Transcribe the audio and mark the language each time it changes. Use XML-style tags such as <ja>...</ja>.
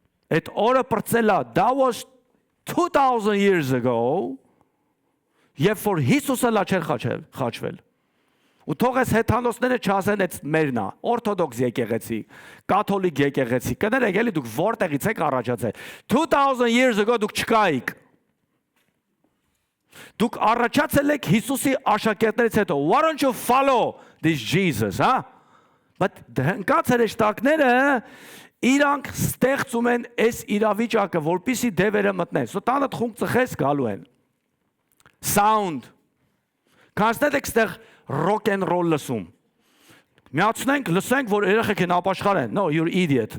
<hy>Այդ օրը պրծելա,</hy> <en>that was 2000 years ago,</en> <hy>երբ որ Հիսուսը լա չէր խաչվել։ Ու թող այս հեթանոսները չասեն այդ մերնա, օրթոդոքս եկեղեցի, կաթոլիկ եկեղեցի, կներեք էլի դուք որտեղից եք առաջացել։</hy> <en>2000 years ago</en> <hy>դուք չկայիք։ Դուք առաջացել եք Հիսուսի աշակերտներից հետո.</hy> <en>Why don't you follow this Jesus, huh?</en> <hy>But ընկած հրեշտակները իրանք ստեղծում են այս իրավիճակը, որպեսզի դևերը մտնեն։ Սո տանը խունկ ծխես գալու են։ Sound. Կանցնեք այստեղ rock and roll լսում։ Միացնենք, լսենք, որ երեխեք են ապաշխարեն։</hy> <en>No, you're idiot.</en>